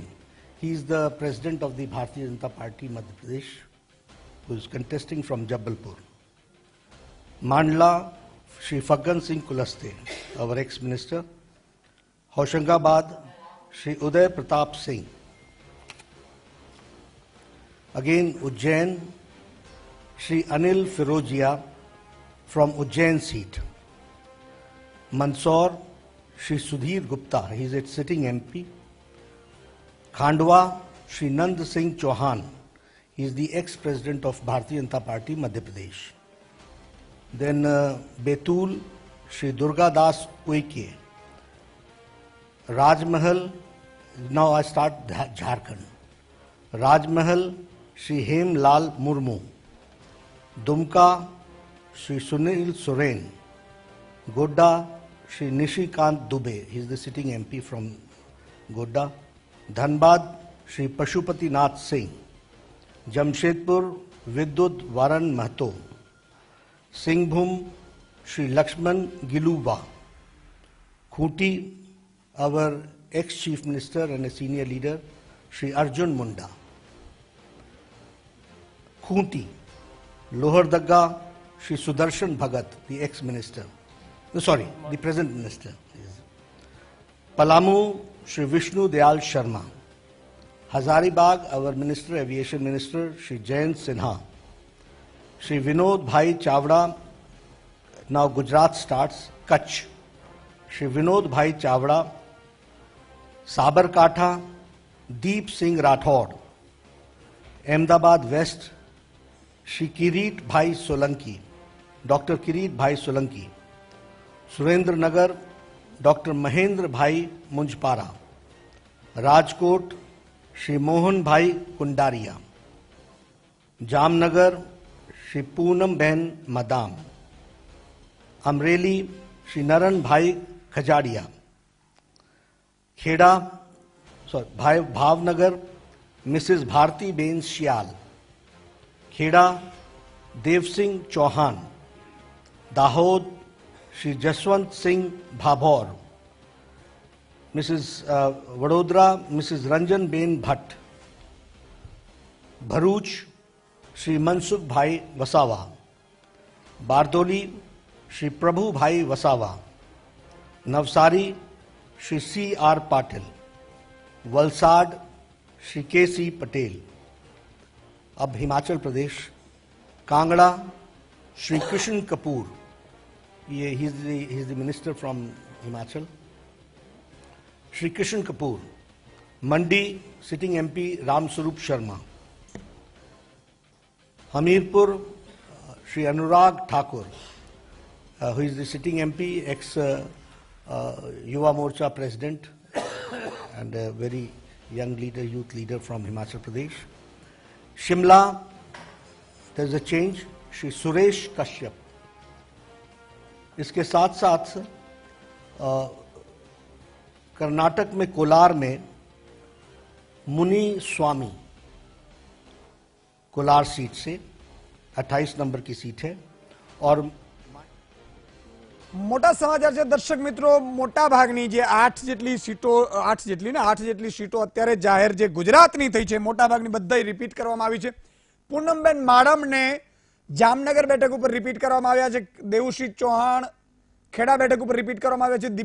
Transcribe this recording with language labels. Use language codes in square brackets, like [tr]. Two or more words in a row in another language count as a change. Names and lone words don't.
[en] He is the president of the Bharatiya Janata Party, Madhya Pradesh, who is contesting from Jabalpur. Mandla, Shri Faggan Singh Kulaste, our ex-minister. Hoshangabad, Shri Uday Pratap Singh. Again, Ujjain, Shri Anil Firojia from Ujjain seat. Mandsaur, Shri Sudhir Gupta, he is a sitting MP. Khandwa, Shri Nand Singh Chauhan, he is the ex-president of Bharatiya Janata Party, Madhya Pradesh. Then Betul, Shri Durga Das Uike. Rajmahal, now I start Jharkhand. Rajmahal, Shri Hem Lal Murmu. Dumka, Shri Sunil Soren. Godda, Shri Nishikant Dubey, he is the sitting MP from Godda. Dhanbad, Shri Pashupati Nath Singh. Jamshedpur, Vidyut Varan Mahto. Singhbhum, Shri Lakshman Giluba. Khuti, our ex-chief minister and a senior leader, Shri Arjun Munda. Khunti, Lohardagga, Shri Sudarshan Bhagat, the ex-minister. The present minister. Palamu, Shri Vishnu Dayal Sharma. Hazaribagh, our minister, aviation minister, Shri Jayant Sinha. Shri Vinod Bhai Chavda, now Gujarat starts, Kutch. Shri Vinod Bhai Chavda. Sabarkantha, Deep Singh Rathod. Ahmedabad West, Shri Kirit Bhai Solanki, Dr. Kirit Bhai Solanki. Surendra Nagar, Dr. Mahendra Bhai Munjpara. Rajkot, Shri Mohan Bhai Kundaria. Jamnagar, Shri Poonam Ben Madam. Amreli, Shri Naran Bhai Khajadia. Bhavnagar, Mrs. Bharti Ben Shial. Kheda, Dev Singh Chauhan. Dahod, Shri Jaswant Singh Bhabor. Mrs. Vadodara, Mrs. Ranjan Ben Bhatt. Bharuch, Shri Mansukh Bhai Wasawa. Bardoli, Shri Prabhu Bhai Wasawa. Navsari, Shri C.R. Patil. Valsad, Shri K.C. Patel. [hi] अब हिमाचल प्रदेश, कांगड़ा, श्री कृष्ण कपूर, ये [en] he is the minister from Himachal. [hi] श्री कृष्ण कपूर. मंडी, [en] sitting MP [hi] रामस्वरूप शर्मा. [en] हमीरपुर, श्री अनुराग ठाकुर, who is the sitting MP, ex युवा मोर्चा president and a very young leader, youth leader from Himachal Pradesh. Shimla, there is a change, Shri Suresh Kashyap. [hi] इसके साथ साथ कर्नाटक में कोलार में मुनि स्वामी, कोलार सीट से 28 नंबर की सीट है. और [gu] મોટા સમાચાર છે દર્શક મિત્રો, મોટા ભાગની જે 8 જેટલી સીટો અત્યારે જાહેર જે ગુજરાતની થઈ છે, મોટા ભાગની બધાય રિપીટ કરવામાં આવી છે. પૂનમબેન માડમને જામનગર બેઠક ઉપર રિપીટ કરવામાં આવ્યા છે. દેવુસિંહ ચૌહાણ ખેડા બેઠક ઉપર રિપીટ કરવામાં આવ્યા છે.